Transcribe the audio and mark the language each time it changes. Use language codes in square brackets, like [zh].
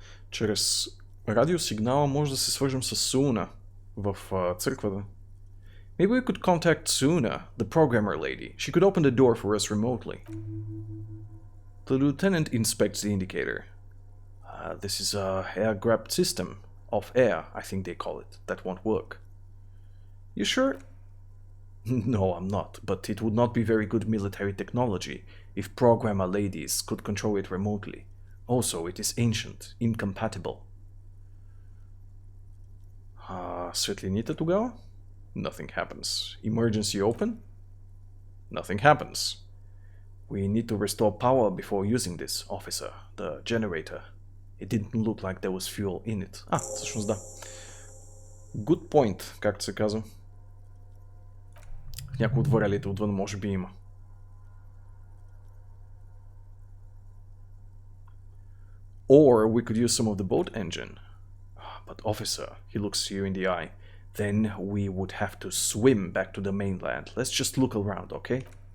[bg] Чрез радиосигнала може да се свържем с Суна в църквата. [en] Maybe we could contact Suna, the programmer lady. She could open the door for us remotely. The lieutenant inspects the indicator. This is a air-grabbed system. Of air, I think they call it. That won't work. You sure? No, I'm not. But it would not be very good military technology if programmer ladies could control it remotely. Also, it is ancient, incompatible. [bg] Светлините тогава? [en] Nothing happens. Emergency open? Nothing happens. We need to restore power before using this, officer. The generator. It didn't look like there was fuel in it. [bg] Всъщност да. [en] Good point, [bg] както се казва. В някои от варелите отвън може би има. [en] Or we could use some of the boat engine. But officer, he looks you in the eye. Then we would have to swim back to the mainland. Let's just look around, okay?